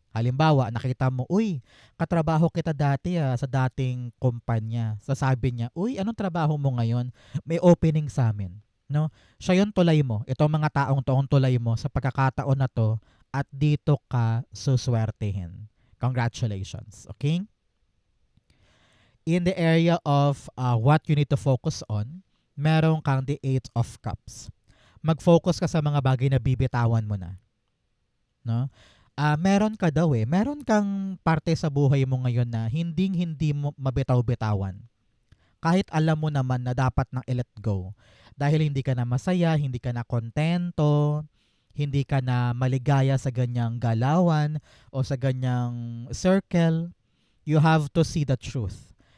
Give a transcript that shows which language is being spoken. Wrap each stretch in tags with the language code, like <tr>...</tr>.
<tl>Halimbawa, nakita mo, uy, katrabaho kita dati sa dating kumpanya. Sasabi niya, uy, anong trabaho mo ngayon? May opening sa amin. No? Siya yung tulay mo. Itong mga taong to ang tulay mo sa pagkakataon na to at dito ka suswertehin.</tl> <en>Congratulations. Okay? In the area of what you need to focus on,</en> <tl>meron kang</tl> <en>the Eight of Cups.</en> <tl>Mag-focus ka sa mga bagay na bibitawan mo na. No? Meron ka daw meron kang parte sa buhay mo ngayon na hindi mo mabitaw-bitawan. Kahit alam mo naman na dapat nang i-let go. Dahil hindi ka na masaya, hindi ka na kontento, hindi ka na maligaya sa ganyang galawan o sa ganyang circle,</tl> <en>you have to see the truth.</en>